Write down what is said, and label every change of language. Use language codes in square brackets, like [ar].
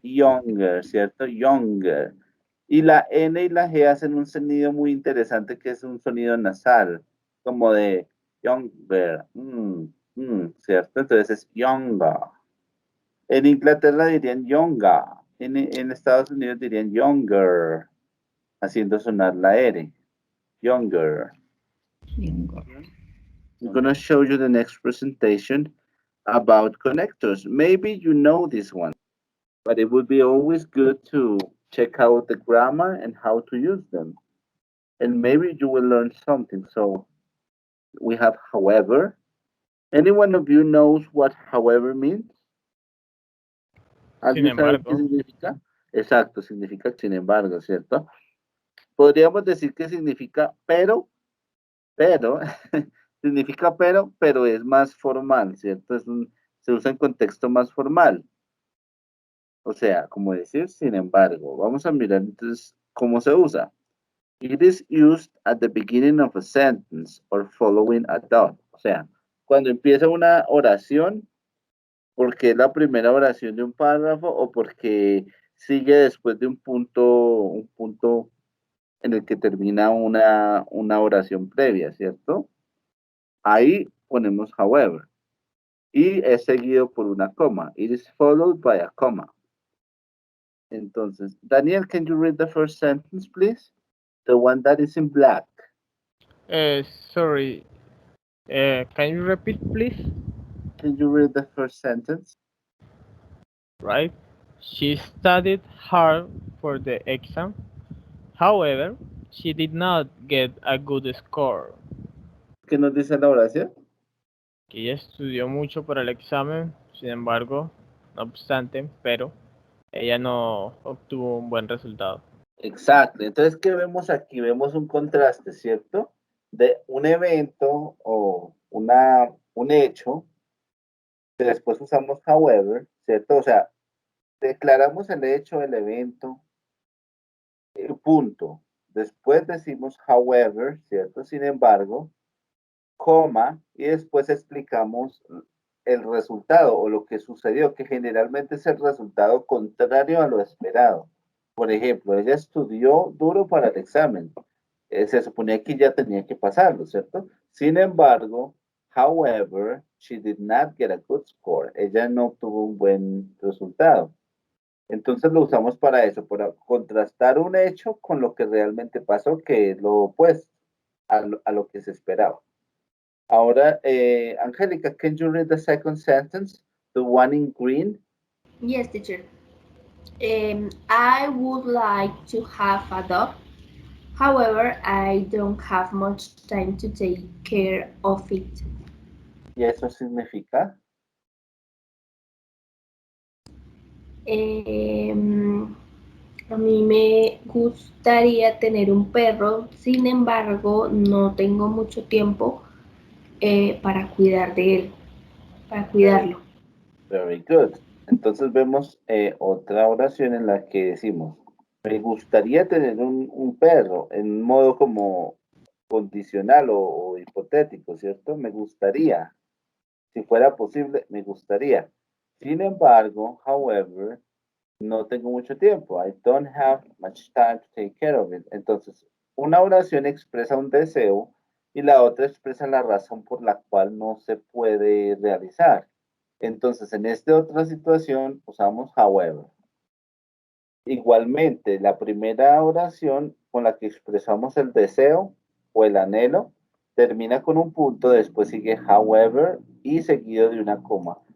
[es] younger, ¿cierto? Younger. Y la N y la G hacen un sonido muy interesante que es un sonido nasal, como de younger, ¿cierto? Entonces es younger. En Inglaterra dirían younger, en Estados Unidos dirían younger, haciendo sonar la R, younger. [en] I'm going to show you the next presentation about connectors. Maybe you know this one, but it would be always good to check out the grammar and how to use them. And maybe you will learn something. So we have however. Any one of you knows what however means? [es] Sin ¿Alguien sabe qué embargo, significa? Exacto, significa sin embargo, ¿cierto? Podríamos decir que significa pero, significa pero es más formal, ¿cierto? Se usa en contexto más formal. O sea, como decir sin embargo. Vamos a mirar entonces cómo se usa. [en] It is used at the beginning of a sentence or following a dot. [es] O sea, cuando empieza una oración, porque es la primera oración de un párrafo o porque sigue después de un punto en el que termina una oración previa, ¿cierto? Ahí ponemos however. Y es seguido por una coma. [en] It is followed by a comma. Entonces, Daniel, can you read the first sentence, please? The one that is in black. sorry, can you repeat, please? Can you read the first sentence? Right? She studied hard for the exam. However, she did not get a good score. [es] ¿Qué nos dice la oración? Que ella estudió mucho para el examen, sin embargo, no obstante, pero ella no obtuvo un buen resultado. Exacto. Entonces, ¿qué vemos aquí? Vemos un contraste, ¿cierto? De un evento o un hecho, que después usamos however, ¿cierto? O sea, declaramos el hecho, el evento, punto. Después decimos however, ¿cierto? Sin embargo, coma, y después explicamos el resultado o lo que sucedió, que generalmente es el resultado contrario a lo esperado. Por ejemplo, ella estudió duro para el examen. Se suponía que ya tenía que pasarlo, ¿cierto? Sin embargo, [en] however, she did not get a good score. [es] Ella no tuvo un buen resultado. Entonces lo usamos para eso, para contrastar un hecho con lo que realmente pasó, que es lo opuesto a lo que se esperaba. [en] Ahora, Angélica, can you read the second sentence? The one in green? Yes, teacher. I would like to have a dog. However, I don't have much time to take care of it. [es] ¿Y eso significa? A mí me gustaría tener un perro, sin embargo, no tengo mucho tiempo para cuidar de él, para cuidarlo. [en] Very good. [es] Entonces vemos otra oración en la que decimos, me gustaría tener un perro, en modo como condicional o hipotético, ¿cierto? Me gustaría. Si fuera posible, me gustaría. Sin embargo, however, no tengo mucho tiempo. [en] I don't have much time to take care of it. [es] Entonces, una oración expresa un deseo y la otra expresa la razón por la cual no se puede realizar. Entonces, en esta otra situación usamos however. Igualmente, la primera oración con la que expresamos el deseo o el anhelo termina con un punto, después sigue however y seguido de una coma.